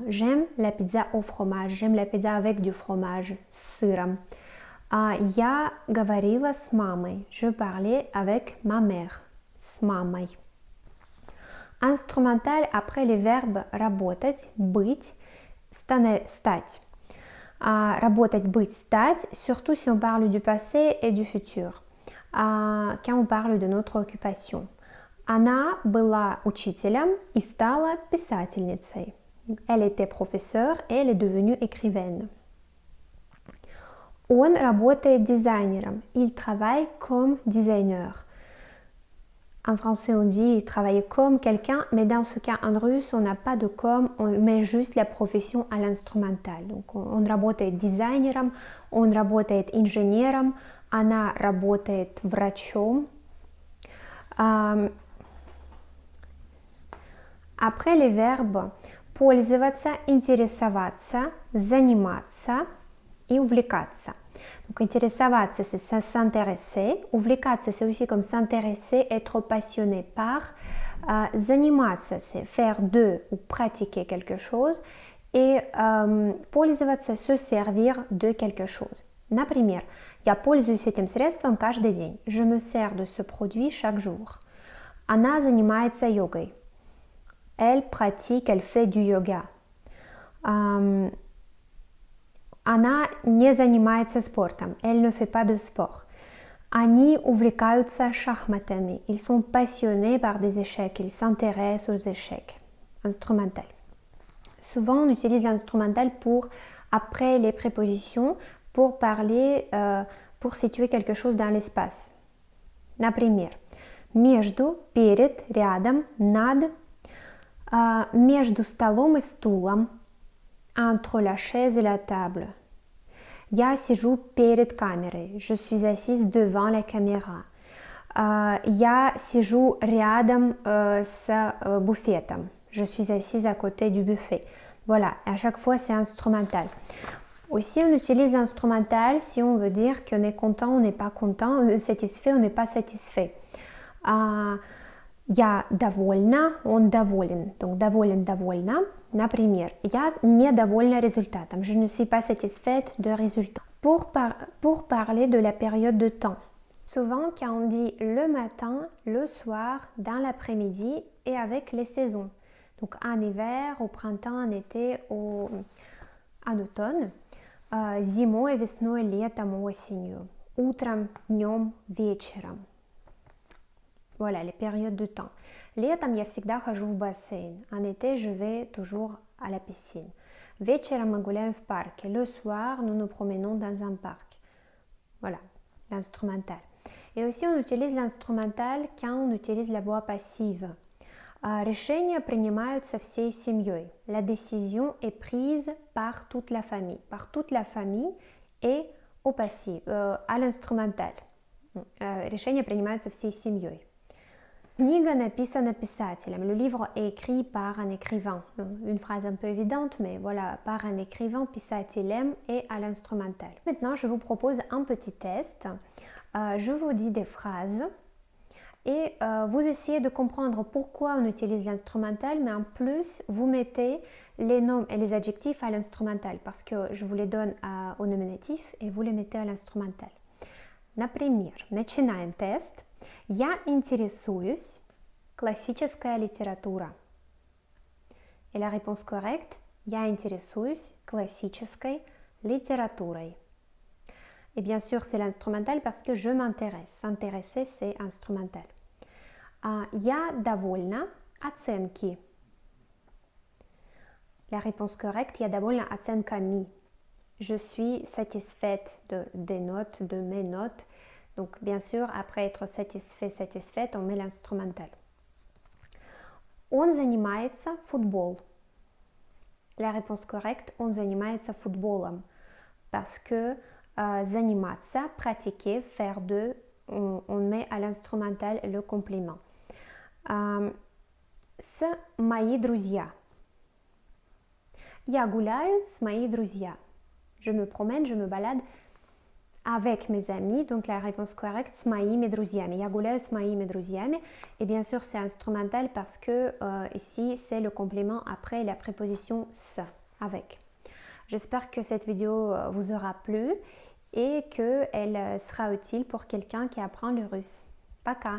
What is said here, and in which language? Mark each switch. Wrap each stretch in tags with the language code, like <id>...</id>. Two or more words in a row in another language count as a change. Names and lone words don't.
<fr>J'aime la pizza au fromage. J'aime la pizza avec du fromage,</fr> <ru>с сыром. Я говорила с мамой.</ru> <fr>Je parlais avec ma mère,</fr> <ru>с мамой.</ru> <fr>Instrumental après les verbes</fr> <ru>работать, быть, стать. Работать, быть, стать,</ru> <fr>surtout si on parle du passé et du futur, quand on parle de notre occupation.</fr> <ru>Она была учителем и стала писательницей.</ru> <fr>Elle était professeure et elle est devenue écrivaine.</fr> <ru>Он работает дизайнером.</ru> <fr>Il travaille comme designer. En français, on dit travailler comme quelqu'un, mais dans ce cas, en russe, on n'a pas de comme, on met juste la profession à l'instrumental. Donc,</fr> <ru>он работает дизайнером, он работает инженером, она работает врачом.</ru> <fr>Après les verbes</fr> <ru>пользоваться, интересоваться, заниматься и увлекаться.</ru> <fr>Donc, интересоваться, c'est s'intéresser. Увлекаться, c'est aussi comme s'intéresser, être passionné par. Заниматься, c'est faire de ou pratiquer quelque chose. Et пользоваться, se servir de quelque chose.</fr> <ru>Например, я пользуюсь этим средством каждый день.</ru> <fr>Je me sers de ce produit chaque jour.</fr> <ru>Она занимается йогой.</ru> <fr>Elle pratique, elle fait du yoga.</fr> <ru>Она не занимается спортом.</ru> <fr>Elle ne fait pas de sport.</fr> <ru>Они увлекаются шахматами.</ru> <fr>Ils sont passionnés par des échecs. Ils s'intéressent aux échecs. Instrumental. Souvent, on utilise l'instrumental pour, après les prépositions, pour parler, pour situer quelque chose dans l'espace.</fr> <ru>Например, между, перед, рядом, над, между столом и стулом,</ru> <fr>entre la chaise et la table.</fr> <ru>Я сижу перед камерой.</ru> <fr>Je suis assise devant la caméra.</fr> <ru>Я сижу рядом с буфетом.</ru> <fr>Je suis assise à côté du buffet. Voilà, à chaque fois c'est instrumental. Aussi, on utilise l'instrumental si on veut dire qu'on est content, on n'est pas content, on est satisfait, on n'est pas satisfait.</fr> <ru>Я довольна, он доволен. Donc, доволен, довольна. Например, я недовольна результатом.</ru> <fr>Je ne suis pas satisfaite de résultat. Pour parler de la période de temps. Souvent, quand on dit le matin, le soir, dans l'après-midi et avec les saisons. Donc, en hiver, au printemps, en été, en automne.</fr> <ru>Зимой, весной, летом, осенью. Утром, днем, вечером.</ru> <fr>Voilà, les périodes de temps.</fr> <ru>Летом я всегда хожу в бассейн.</ru> <fr>En été, je vais toujours à la piscine.</fr> <ru>Вечером мы гуляем в парке.</ru> <fr>Le soir, nous nous promenons dans un parc. Voilà, l'instrumental. Et aussi, on utilise l'instrumental quand on utilise la voix passive.</fr> <ru>Решения принимаются всей семьей.</ru> <fr>La décision est prise par toute la famille. Par toute la famille et au passif, à l'instrumental.</fr> <ru>Решения принимаются всей семьей. Книга написана писателем.</ru> <fr>Le livre est écrit par un écrivain. Une phrase un peu évidente, mais voilà, par un écrivain, писателем et à l'instrumental. Maintenant, je vous propose un petit test. Je vous dis des phrases et vous essayez de comprendre pourquoi on utilise l'instrumental, mais en plus, vous mettez les noms et les adjectifs à l'instrumental parce que je vous les donne au nominatif et vous les mettez à l'instrumental.</fr> <ru>Например, начинаем тест. Я интересуюсь классическая литература.</ru> <fr>Et la réponse correcte,</fr> <ru>я интересуюсь классической литературой.</ru> <fr>Et bien sûr, c'est l'instrumental parce que je m'intéresse. S'intéresser, c'est instrumental.</fr> <ru>Я довольна оценки.</ru> <fr>La réponse correcte,</fr> <ru>я довольна оценками.</ru> <fr>Je suis satisfaite des notes, de mes notes. Donc, bien sûr, après être satisfait, satisfaite, on met l'instrumental.</fr> <ru>Он занимается футбол.</ru> <fr>La réponse correcte,</fr> <ru>он занимается футболом.</ru> <fr>Parce que заниматься, pratiquer, faire de, on met à l'instrumental le complément.</fr> <ru>С мои друзья. Я гуляю с мои друзья.</ru> <fr>Je me promène, je me balade avec mes amis. Donc la réponse correcte,</fr> <ru>с моими друзьями. Я гуляю с моими друзьями.</ru> <fr>Et bien sûr, c'est instrumental parce que ici, c'est le complément après la préposition с, avec. J'espère que cette vidéo vous aura plu et qu'elle sera utile pour quelqu'un qui apprend le russe.</fr> <ru>Пока!</ru>